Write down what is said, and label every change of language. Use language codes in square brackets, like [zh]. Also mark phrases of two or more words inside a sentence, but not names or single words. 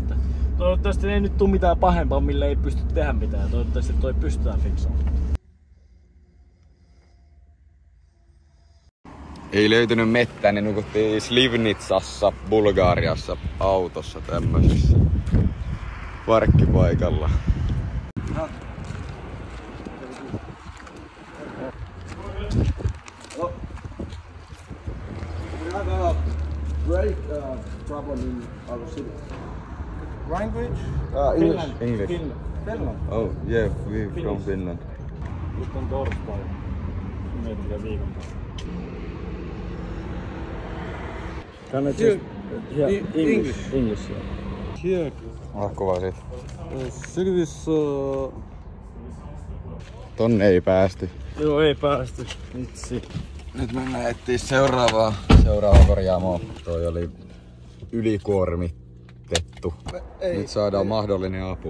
[fi] Että toivottavasti ei nyt tuu mitään pahempaa, millä ei pysty tehdä mitään. Toivottavasti toi pystytään fiksaamaan. Ei löytynyt mettää, niin nukuttiin Slivnitsassa, Bulgariassa, autossa tämmöisessä parkkipaikalla. [en] We have a great problem in our city. Language? English. Finland. Oh, yeah, we from Finland. [fi] Nyt on torstai. Miettikää viikon päästä. [en] Can I just... Yeah, English. Here, [fi] Alkko vaan sit. [en] service. [fi] Tonne ei päästy. Joo, ei päästy. Vitsi. Nyt mennään etsiä seuraavaa korjaamoa. Toi oli ylikuormitettu. Nyt saadaan mahdollinen apu.